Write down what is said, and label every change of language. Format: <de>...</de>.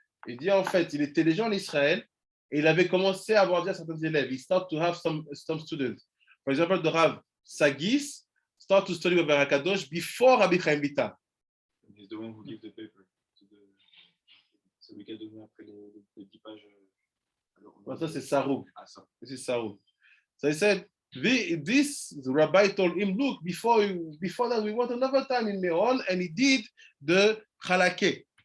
<fr>Il dit en fait, il était déjà en Israël et il avait commencé à avoir déjà certains élèves.</fr> <en>He started to have some students. For example, the Rav Sagis started to study with Kadosh before Rabbi Chaim Vital. He's the one who gave the paper.</en> <fr>Celui qui a donné après les 10 pages. Ça, c'est Saroug. C'est Saroug.</fr> <en>So he said, this rabbi told him, look, before that, we went another time in Meron, and he did the Chalake.</en>